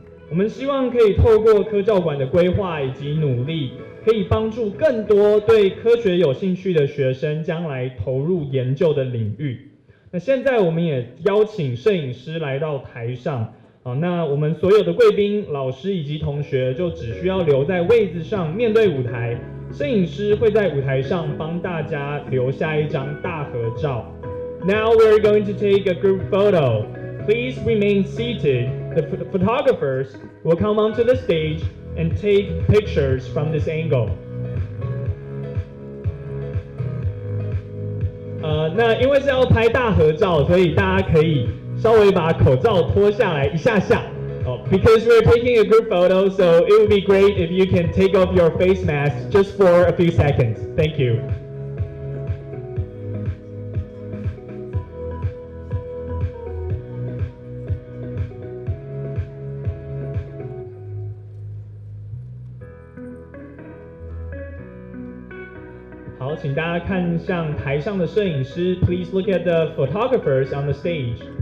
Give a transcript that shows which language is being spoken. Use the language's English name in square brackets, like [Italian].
[Chinese] 我们希望可以透过科教馆的规划以及努力，可以帮助更多对科学有兴趣的学生将来投入研究的领域。那现在我们也邀请摄影师来到台上，那我们所有的贵宾、老师以及同学就只需要留在位子上，面对舞台，摄影师会在舞台上帮大家留下一张大合照。 [English] Now we're going to take a group photo. Please remain seated. The photographers will come onto the stage and take pictures from this angle. [Chinese] 那因为是要拍大合照，所以大家可以稍微把口罩脱下来一下下。 [English] Because we're taking a group photo, so it would be great if you can take off your face mask just for a few seconds. Thank you. [Chinese] 好，请大家看向台上的摄影师。 [English] Please look at the photographers on the stage.